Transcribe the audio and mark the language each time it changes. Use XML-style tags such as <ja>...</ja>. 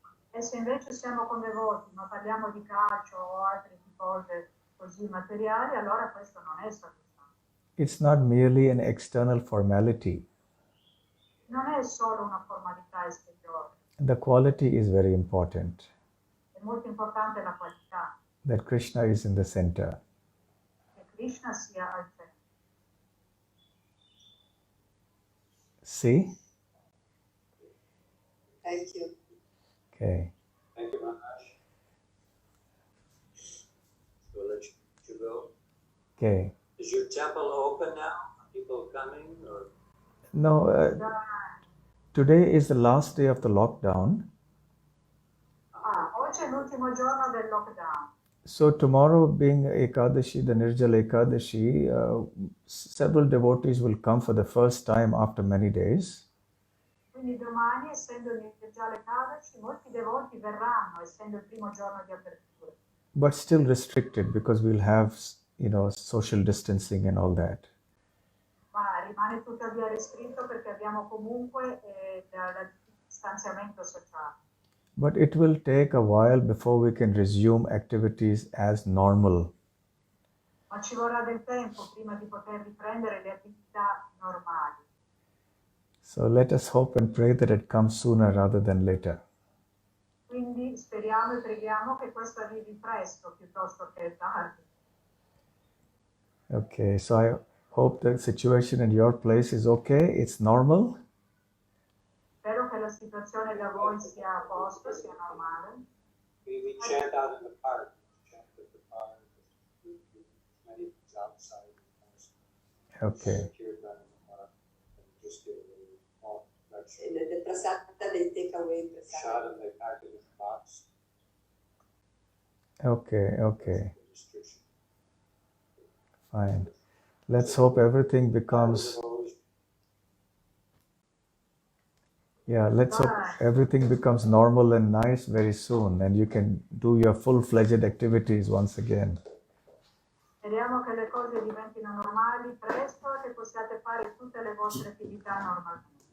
<it>E se invece siamo con devoti, ma parliamo di calcio o altre cose così materiali, allora questo non è sadhusanga.</it> <en>It's not merely an external formality.</en> <it>Non è solo una formalità esteriore.</it> <en>The quality is very important.</en> <it>È molto importante la qualità.</it> <en>That Krishna is in the center.</en> <it>Che Krishna sia al centro.</it> <en>See? Thank you. Okay. Thank you, Maharaj. So we'll let you go. Okay. Is your temple open now? Are people coming or? No, today is the last day of the lockdown.</en> <it>Oggi è l'ultimo giorno del lockdown.</it> <en>So tomorrow being Ekadashi, the Nirjala Ekadashi, several devotees will come for the first time after many days.</en> <it>Quindi domani, essendo il Nirjala Ekadashi, molti devoti verranno, essendo il primo giorno di apertura.</it> <en>But still restricted because we'll have, social distancing and all that.</en> <it>Ma rimane tuttavia restritto perché abbiamo comunque il distanziamento sociale.</it> <en>But it will take a while before we can resume activities as normal.</en> <it>Ma ci vorrà del tempo prima di poter riprendere le attività normali.</it> <en>So let us hope and pray that it comes sooner rather than later.</en> <it>Quindi speriamo e preghiamo che questo arrivi presto piuttosto che tardi.</it> <en>Okay, so I hope the situation in your place is okay, it's normal.</en> <it>Spero che la situazione da voi sia a posto, sia normale.</it> <en>We chant out in the park. Chant at the park. Many things outside. Okay. Kirtan in the park. And just give a little small lecture.</en> <it>E nel prasada dei takeaway Shot</it> <en>prasada. and they pack it in a box. Okay. Restriction. Fine. Let's hope everything becomes, let's hope everything becomes normal and nice very soon and you can do your full-fledged activities once again.</en> <it>Speriamo che le cose diventino normali presto e che possiate fare tutte le vostre attività normalmente.</it>